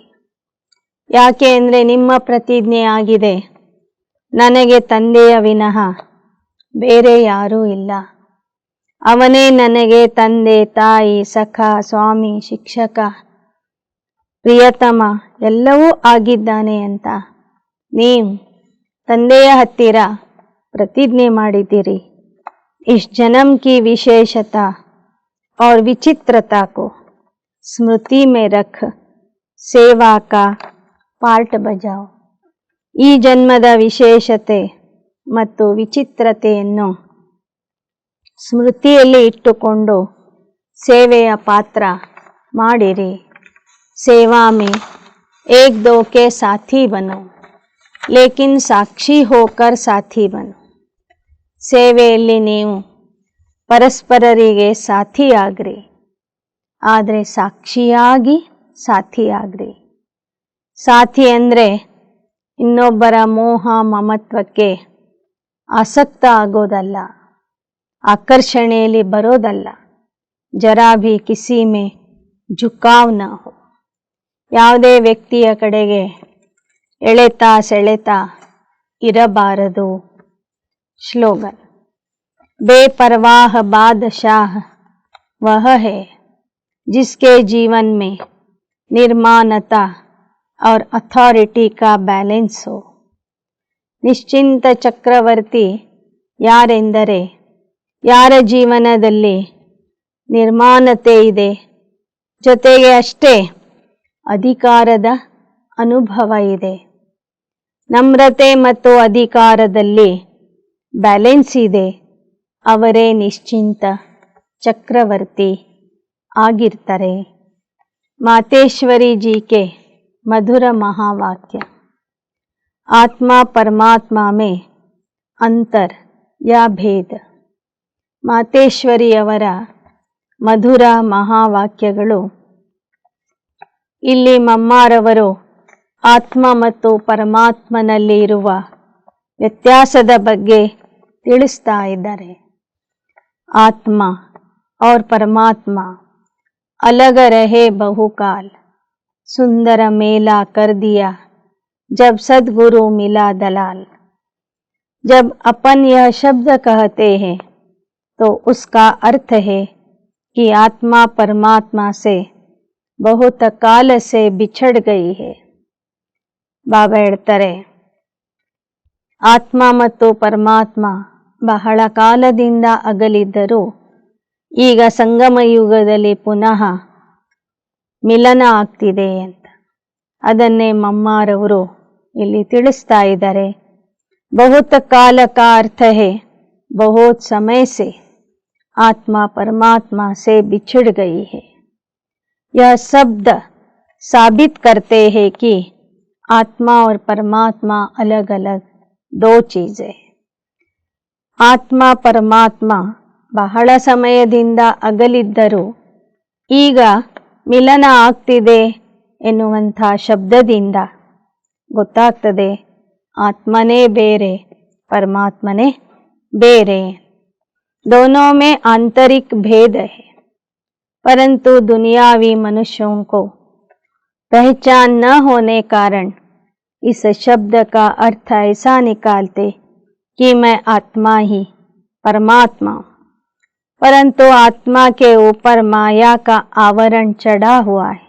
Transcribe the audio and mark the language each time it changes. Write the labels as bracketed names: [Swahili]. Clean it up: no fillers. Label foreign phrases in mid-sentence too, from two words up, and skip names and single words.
[Kannada] ಯಾಕೆ ಅಂದರೆ ನಿಮ್ಮ ಪ್ರತಿಜ್ಞೆ ಆಗಿದೆ, ನನಗೆ ತಂದೆಯ ವಿನಃ ಬೇರೆ ಯಾರೂ ಇಲ್ಲ, ಅವನೇ ನನಗೆ ತಂದೆ, ತಾಯಿ, ಸಖ, ಸ್ವಾಮಿ, ಶಿಕ್ಷಕ, ಪ್ರಿಯತಮ ಎಲ್ಲವೂ ಆಗಿದ್ದಾನೆ ಅಂತ ನೀವು ತಂದೆಯ ಹತ್ತಿರ प्रतिज्ञा ಮಾಡಿದ್ದೀರಿ. [Hindi] इस जन्म की विशेषता और विचित्रता को स्मृति में रख सेवा का पार्ट बजाओ. [Kannada] ಈ ಜನ್ಮದ ವಿಶೇಷತೆ ಮತ್ತು ವಿಚಿತ್ರತೆಯನ್ನು ಸ್ಮೃತಿಯಲ್ಲಿ ಇಟ್ಟುಕೊಂಡು ಸೇವೆಯ ಪಾತ್ರ ಮಾಡಿರಿ. [Hindi] सेवा में एक दो के साथी बनो, लेकिन साक्षी होकर साथी बनो. [Kannada] ಸೇವೆಯಲ್ಲಿ ನೀವು ಪರಸ್ಪರರಿಗೆ ಸಾಥಿ ಆಗ್ರಿ, ಆದರೆ ಸಾಕ್ಷಿಯಾಗಿ ಸಾಥಿ ಆಗ್ರಿ. ಸಾಥಿ ಅಂದರೆ ಇನ್ನೊಬ್ಬರ ಮೋಹ ಮಮತ್ವಕ್ಕೆ ಆಸಕ್ತ ಆಗೋದಲ್ಲ, ಆಕರ್ಷಣೆಯಲ್ಲಿ ಬರೋದಲ್ಲ. [Hindi] ज़रा भी किसी में झुकाव न हो. [Kannada] ಯಾವುದೇ ವ್ಯಕ್ತಿಯ ಕಡೆಗೆ ಎಳೆತ ಸೆಳೆತ ಇರಬಾರದು. ಸ್ಲೋಗನ್, [Hindi] बेपरवाह बादशाह वह है जिसके जीवन में निर्माणता और अथॉरिटी का बैलेंस हो. [Kannada] ನಿಶ್ಚಿಂತ ಚಕ್ರವರ್ತಿ ಯಾರೆಂದರೆ ಯಾರ ಜೀವನದಲ್ಲಿ ನಿರ್ಮಾಣತೆ ಇದೆ, ಜೊತೆಗೆ ಅಷ್ಟೇ ಅಧಿಕಾರದ ಅನುಭವ ಇದೆ. ನಮ್ರತೆ ಮತ್ತು ಅಧಿಕಾರದಲ್ಲಿ ಬ್ಯಾಲೆನ್ಸ್ ಇದೆ, ಅವರೇ ನಿಶ್ಚಿಂತ ಚಕ್ರವರ್ತಿ ಆಗಿರ್ತಾರೆ. [Hindi] मातेश्वरी जी के मधुर महावाक्य। आत्मा परमात्मा में अंतर या भेद। [Kannada] ಮಾತೇಶ್ವರಿಯವರ ಮಧುರ ಮಹಾವಾಕ್ಯಗಳು. ಇಲ್ಲಿ ಮಮ್ಮಾರವರು ಆತ್ಮ ಮತ್ತು ಪರಮಾತ್ಮನಲ್ಲಿ ಇರುವ ವ್ಯತ್ಯಾಸದ ಬಗ್ಗೆ ತಿಳಿಸ್ತಾ ಇದ್ದಾರೆ. [Hindi] ಆತ್ಮ और परमात्मा अलग रहे बहुकाल, सुंदर मेला कर दिया जब सदगुरु मिला दलाल। जब अपन यह शब्द कहते हैं तो उसका अर्थ है कि आत्मा परमात्मा से बहुत काल से बिछड़ गई है. [Kannada] ಬಾಬಾ ಹೇಳ್ತಾರೆ, ಆತ್ಮ ಮತ್ತು ಪರಮಾತ್ಮ ಬಹಳ ಕಾಲದಿಂದ ಅಗಲಿದ್ದರೂ ಈಗ ಸಂಗಮ ಯುಗದಲ್ಲಿ ಪುನಃ ಮಿಲನ ಆಗ್ತಿದೆ ಅಂತ. ಅದನ್ನೇ ಮಮ್ಮಾರವರು ಇಲ್ಲಿ ತಿಳಿಸ್ತಾ ಇದ್ದಾರೆ. [Hindi] बहुत काल का अर्थ है बहुत समय से आत्मा परमात्मा से बिछड़ गई है। यह शब्द साबित करते हैं कि आत्मा और परमात्मा अलग अलग दो चीजें। [Kannada] ಆತ್ಮ ಪರಮಾತ್ಮ ಬಹಳ ಸಮಯದಿಂದ ಅಗಲಿದ್ದರೂ ಈಗ ಮಿಲನ ಆಗ್ತಿದೆ ಎನ್ನುವಂಥ ಶಬ್ದದಿಂದ ಗೊತ್ತಾಗ್ತದೆ ಆತ್ಮನೇ ಬೇರೆ ಪರಮಾತ್ಮನೇ ಬೇರೆ. [Hindi] दोनों में आंतरिक भेद है, परंतु दुनियावी मनुष्यों को पहचान न होने कारण इस शब्द का अर्थ ऐसा निकालते कि मैं आत्मा ही परमात्मा हूँ, परंतु आत्मा के ऊपर माया का आवरण चढ़ा हुआ है।